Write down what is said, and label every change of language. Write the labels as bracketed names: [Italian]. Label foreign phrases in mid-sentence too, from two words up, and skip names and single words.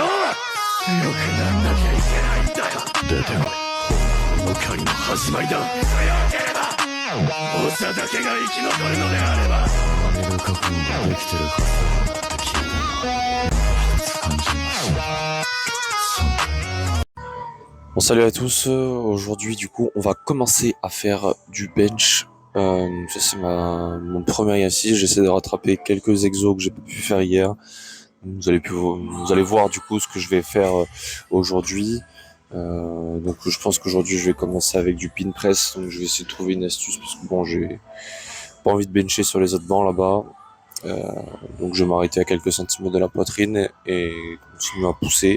[Japanese] よくなんなきゃいけないんだよ。出てこい。この回の始まりだ。強ければ長だけが生き残るのであれば負ける覚悟ができてるはずだって聞いたんだ。一つ感じました。 [French] Bon, salut à tous, aujourd'hui du coup on va commencer à faire du bench, ça c'est mon premier exercice, j'essaie de rattraper quelques exos que j'ai pas pu faire hier, vous allez voir du coup ce que je vais faire aujourd'hui, donc je pense qu'aujourd'hui je vais commencer avec du [English] pin press, [French] donc je vais essayer de trouver une astuce parce que bon j'ai pas envie de bencher sur les autres bancs là-bas, donc je vais m'arrêter à quelques centimètres de la poitrine et continuer à pousser.